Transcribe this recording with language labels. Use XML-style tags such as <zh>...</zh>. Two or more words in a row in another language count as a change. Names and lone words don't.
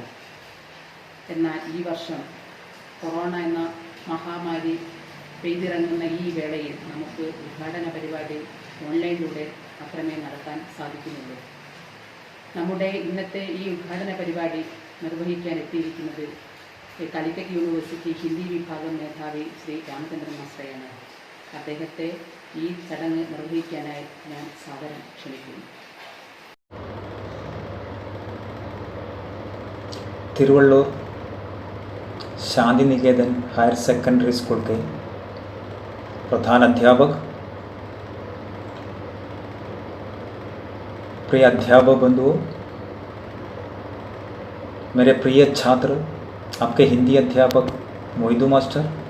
<ml>എന്നാൽ ഈ വർഷം കൊറോണ എന്ന മഹാമാരി പെയ്തിറങ്ങുന്ന ഈ വേളയിൽ നമുക്ക് ഉദ്ഘാടന പരിപാടി ഓൺലൈനിലൂടെ മാത്രമേ നടത്താൻ സാധിക്കുന്നുള്ളൂ. നമ്മുടെ ഇന്നത്തെ ഈ ഉദ്ഘാടന പരിപാടി നിർവഹിക്കാൻ എത്തിയിരിക്കുന്നത് കാലിക്കറ്റ് യൂണിവേഴ്സിറ്റി ഹിന്ദി വിഭാഗം മേധാവി ശ്രീ രാമചന്ദ്രൻ മാസ്റ്ററെയാണ്. അദ്ദേഹത്തെ ഈ ചടങ്ങ് നിർവഹിക്കാനായി ഞാൻ സാദരം ക്ഷണിക്കുന്നു.</ml> <hi>तिरुवल्लूर शांति निकेतन हायर सेकेंडरी स्कूल के प्रधान अध्यापक, प्रिय अध्यापक बंधुओं, मेरे प्रिय छात्र, आपके हिंदी अध्यापक मोहिदू मास्टर</hi>